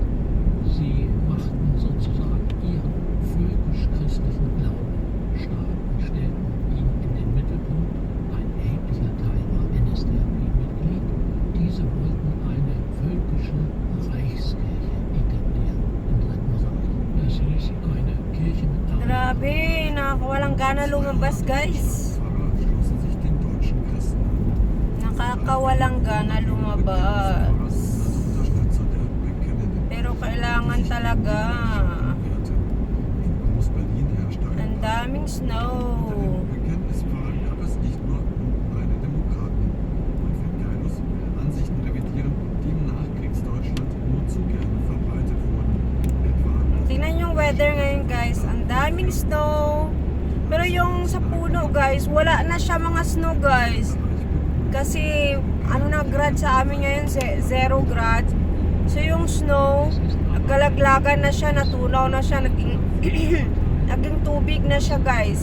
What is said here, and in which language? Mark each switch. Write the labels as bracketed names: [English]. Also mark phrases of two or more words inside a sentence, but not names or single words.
[German] Sie machten sozusagen ihren völkisch-christlichen Glauben stark und stellten ihn in den Mittelpunkt. Ein erheblicher Teil war NSDAP-Mitglied. Diese wollten eine völkische Reichskirche etablieren im Dritten Reich. Es hieß eine Kirche mit [Filipino] Grabe, nakakawalang gana lumabas guys. [German] Schlossen sich den deutschen Christen an. [Filipino] Nakakawalang gana lumabas. [German] Unterstützer der bekennenden [Filipino] Pero kailangan talaga. [German] Werte. In Groß-Berlin herrschte [Filipino] Ang daming snow. [German] Bekenntnisfragen gab es nicht nur reine Demokraten. Manfred Geilus will Ansichten revidieren, die im Nachkriegsdeutschland nur zu gerne verbreitet wurden. Etwa [Filipino] Tingnan yung weather ngayon guys. Ang daming snow. Pero yung sa puno guys, wala na siya mga snow guys. Kasi ano na grad sa amin ngayon, 0 grad. So yung snow, nagkalaglagan na siya, natunaw na siya, naging tubig na siya guys.